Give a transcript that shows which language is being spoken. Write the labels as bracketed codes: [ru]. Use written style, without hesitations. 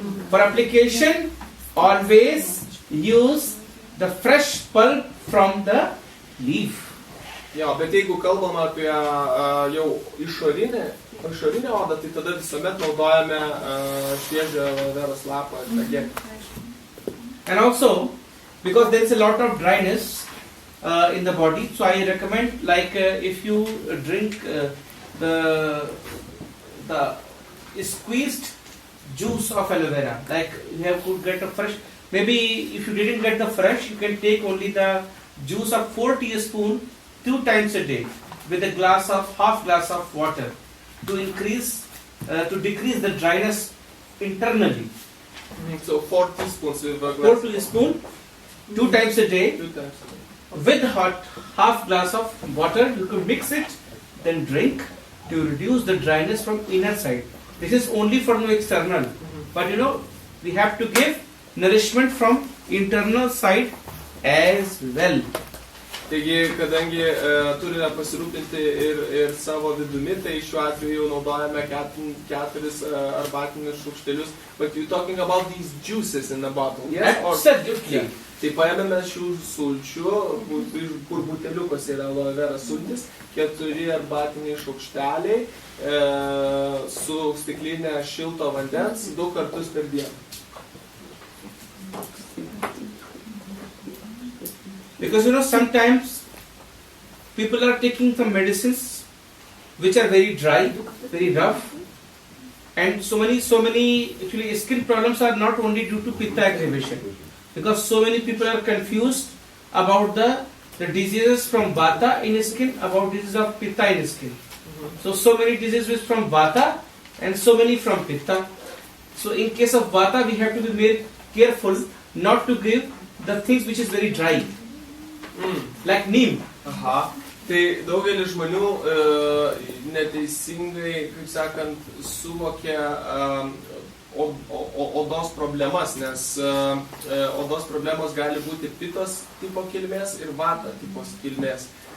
[en] For application, always use the fresh pulp from the leaf. [lt] Jo, bet jeigu kalbam apie jau išorinę odą, tai tada visuomet naudojame šviežią aloe veros lapą ir tą gelį. [en] And also, because there is a lot of dryness in the body, so I recommend if you drink the squeezed juice of aloe vera, like you have to get a fresh. Maybe if you didn't get the fresh, you can take only the juice of 4 teaspoons 2 times a day with a glass of half glass of water to decrease the dryness internally. So 4 teaspoons with a 4 glass. teaspoon 2 times a day 2 times a day. with hot half glass of water. You could mix it, then drink to reduce the dryness from inner side. This is only for the external, but we have to give nourishment from internal side as well. [lt] Taigi, kadangi turime pasirūpinti ir savo vidumi, tai šiuo atveju jau naudojame 4 arbatinius šaukštelius. [en] But you talking about these juices in the bottle, yes? Absolutely. Yeah. [lt] Tai paėmėme šių sulčių, kur buteliukas yra aloe vera sultis, 4 arbatiniai šaukšteliai su stiklinė šilto vandens 2 kartus per dieną. [en] Because sometimes people are taking some medicines which are very dry, very rough, and so many actually skin problems are not only due to pitta aggravation, because so many people are confused about the diseases from Vata in skin, about diseases of pitta in skin. So many diseases from Vata and so many from pitta. So in case of Vata, we have to be very careful not to give the things which is very dry. Like neem. Aha. [lt] Tai daugelis žmonių neteisingai, kaip sakant, suvokia odos problemas, nes odos problemos gali būti pitos tipo kilmės ir vata tipos kilmės.